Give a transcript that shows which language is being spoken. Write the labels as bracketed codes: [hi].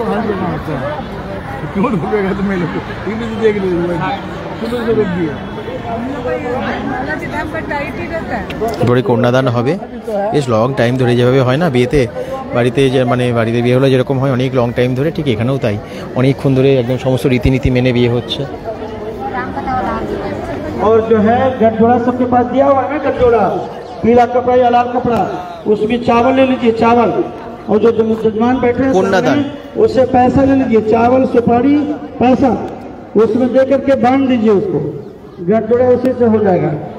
[hi] क्यों रुकेगा तो मैं देख लीजिए [bn] এবারে কন্যাদান হবে, বেশ লং টাইম ধরে, যেভাবে হয় না বিয়েতে, বাড়িতে যে মানে বাড়িতে বিয়ে হলে যেরকম হয় অনেক লং টাইম ধরে, ঠিক এখানেও তাই অনেকক্ষণ ধরে একদম সমস্ত রীতিনীতি মেনে বিয়ে হচ্ছে। [hi] और जो है गठजोड़ा सबके पास दिया हुआ है ना, गठजोड़ा पीला कपड़ा या लाल कपड़ा, उसमें चावल ले लीजिए, चावल। और जो जजमान बैठे हैं कन्यादान, उससे पैसा ले लीजिए, चावल सुपारी पैसा उसमें दे करके बांध दीजिए उसको, गठजोड़ा उसी से हो जाएगा।